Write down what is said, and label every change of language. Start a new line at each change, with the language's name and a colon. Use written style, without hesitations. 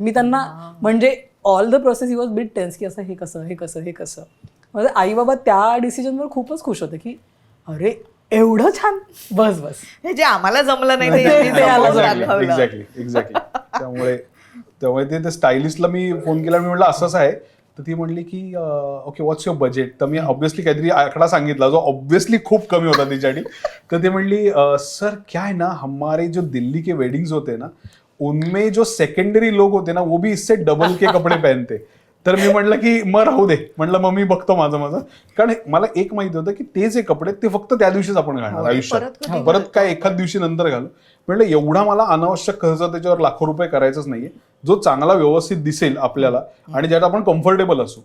Marathi: मी त्यांना म्हणजे
English: all the process he was bit tense
Marathi: की असं हे कसं म्हणजे आई बाबा त्या डिसिजनवर खूपच खुश होते की अरे एवढं छान, बस हे जे आम्हाला जमलं नाही ते यांनी जमवून दाखवलं. एक्झॅक्टली त्यामुळे ते स्टायलिस्टला मी फोन केला, मी म्हटलं असंच आहे. तर ती म्हणली की
English: Okay what's your budget.
Marathi: तर मी ऑब्व्हियसली काहीतरी आकडा सांगितला जो ऑब्व्हियसली खूप कमी होता तिच्यासाठी. तर ती म्हणली
Hindi: सर क्या है ना, हमारे जो दिल्ली के वेडिंग्स होते ना उनमें जो सेकंडरी लोग होते ना वो भी इससे डबल के कपडे पहनते.
Marathi: तर मी म्हटलं की मग राहू दे, म्हटलं मग मी बघतो माझं, कारण मला एक माहिती होतं की ते जे कपडे ते फक्त त्या दिवशीच आपण घालणार आयुष्यात, परत काय एखाद दिवशी नंतर घालू. म्हटलं एवढा मला अनावश्यक खर्च त्याच्यावर लाखो रुपये करायचंच नाहीये, जो चांगला व्यवस्थित दिसेल आपल्याला आणि ज्यात आपण कम्फर्टेबल असू.